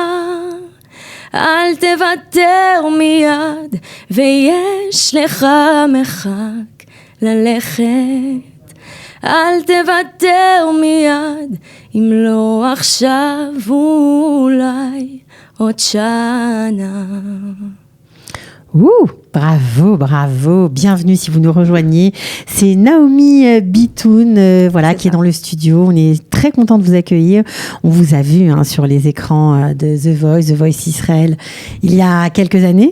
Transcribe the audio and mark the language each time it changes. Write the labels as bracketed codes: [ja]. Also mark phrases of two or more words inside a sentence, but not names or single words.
[he] אל תוותר מיד, ויש לך מרחק ללכת. אל תוותר מיד, אם לא עכשיו אולי עוד שנה. [fr] Bravo, bravo, bienvenue si vous nous rejoignez. C'est Naomi Bitoun qui est dans le studio. On est très content de vous accueillir. On vous a vu sur les écrans de The Voice Israël, il y a quelques années.